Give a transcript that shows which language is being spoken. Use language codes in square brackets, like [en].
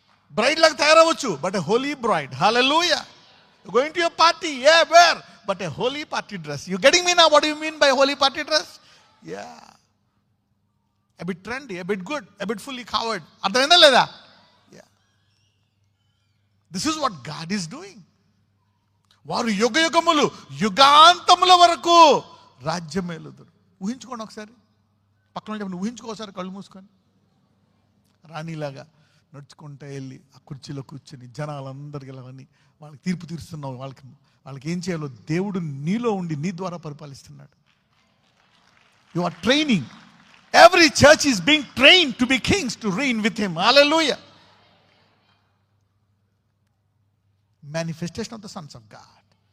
[en] Bride like [te] tayaravachu, [en] but a holy bride. Hallelujah. You're going to your party, yeah, wear, but a holy party dress. You getting me now? What do you mean by holy party dress? Yeah. A bit trendy, a bit good, a bit fully covered. [te] Ardhamayinda leda? [en] Yeah. This is what God is doing. [te] వారు యుగ యుగములు, యుగాంతముల వరకు రాజ్యమేలుదురు. ఊహించుకోండి ఒకసారి. పక్కన చెప్పండి, ఊహించుకోసారి కళ్ళు మూసుకొని రాణిలాగా నడుచుకుంటూ వెళ్ళి ఆ కుర్చీలో కూర్చొని జనాలందరికీ వెళ్ళవని వాళ్ళకి తీర్పు తీరుస్తున్నావు. వాళ్ళకి ఏం చేయాలో దేవుడు నీలో ఉండి నీ ద్వారా పరిపాలిస్తున్నాడు. [en] You are training. Every church is being trained to be kings, to reign with him. Hallelujah. Manifestation of the sons of God.